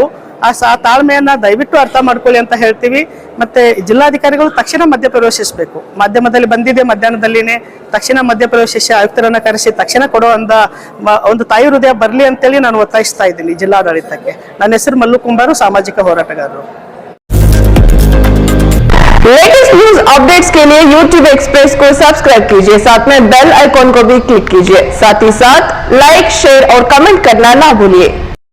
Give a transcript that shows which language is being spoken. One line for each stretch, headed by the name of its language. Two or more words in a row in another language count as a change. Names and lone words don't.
Kannada: ಆ ತಾಳ್ಮೆಯನ್ನ ದಯವಿಟ್ಟು ಅರ್ಥ ಮಾಡ್ಕೊಳ್ಳಿ ಅಂತ ಹೇಳ್ತೀವಿ. ಮತ್ತೆ ಜಿಲ್ಲಾಧಿಕಾರಿಗಳು ತಕ್ಷಣ ಮಧ್ಯಪ್ರವೇಶಿಸಬೇಕು. ಮಾಧ್ಯಮದಲ್ಲಿ ಬಂದಿದೆ, ಮಧ್ಯಾಹ್ನದಲ್ಲಿನೇ ತಕ್ಷಣ ಮಧ್ಯಪ್ರವೇಶಿಸಿ ಆಯುಕ್ತರನ್ನ ಕರೆಸಿ ತಕ್ಷಣ ಕೊಡೋ ಒಂದು ತಾಯಿ ಹೃದಯ ಬರ್ಲಿ ಅಂತೇಳಿ ನಾನು ಒತ್ತಾಯಿಸ್ತಾ ಇದ್ದೀನಿ ಜಿಲ್ಲಾಡಳಿತಕ್ಕೆ. ನನ್ನ ಹೆಸರು ಮಲ್ಲು ಕುಂಬಾರು, ಸಾಮಾಜಿಕ ಹೋರಾಟಗಾರರು.
English: latest news updates
Hindi: के लिए YouTube एक्सप्रेस को सब्सक्राइब कीजिए, साथ में
English: bell icon
Hindi: को भी क्लिक कीजिए। साथ ही साथ लाइक, शेयर और कमेंट करना ना भूलिए।